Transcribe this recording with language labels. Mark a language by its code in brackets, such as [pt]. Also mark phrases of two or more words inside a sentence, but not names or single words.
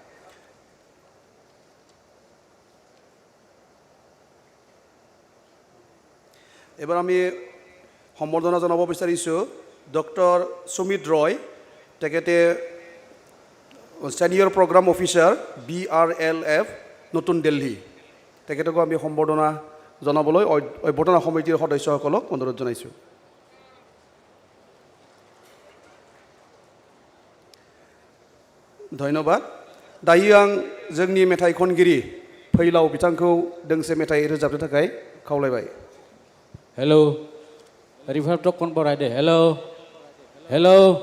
[as] এবাৰ আমি সম্বৰ্ধনা জনাব বিচাৰিছোঁ ডক্টৰ সুমিত ৰয়, তেখেতে [en] senior program officer [as] BRLF নতুন দিল্লী। তেখেতকো আমি সম্বৰ্ধনা জনাবলৈ অভ্যৰ্থনা সমিতিৰ সদস্যসকলক অনুৰোধ জনাইছোঁ। [brx] धन्यवाद। दायो आं जोंनि मेथाइ खनगिरि फैलाव बिथांखौ दोंसे मेथाइ रोजाबनो थाखाय खावलायबाय। हेलौ रिभार्ब टक कन बराय दे।